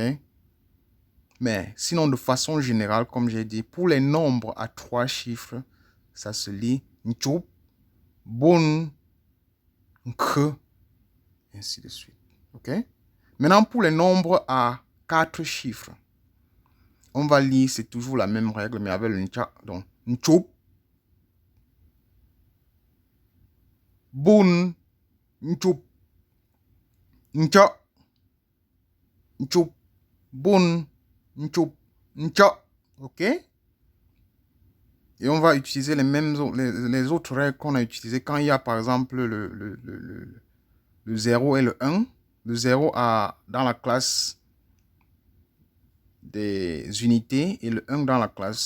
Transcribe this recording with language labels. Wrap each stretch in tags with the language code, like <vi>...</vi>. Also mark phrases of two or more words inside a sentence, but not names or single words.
<fr>Mais sinon, de façon générale, comme j'ai dit, pour les nombres à 3 chiffres, ça se lit nchup, bun, k, ainsi de suite. OK? Maintenant, pour les nombres à 4 chiffres, on va lire, c'est toujours la même règle, mais avec le ncha. Donc, nchup, bun, nchup, ncha, nchup, bun, nchup, ncha. OK? Et on va utiliser les autres règles qu'on a utilisées quand il y a, par exemple, le 0 et le 1. Le 0 dans la classe des unités et le 1 dans la classe.</fr>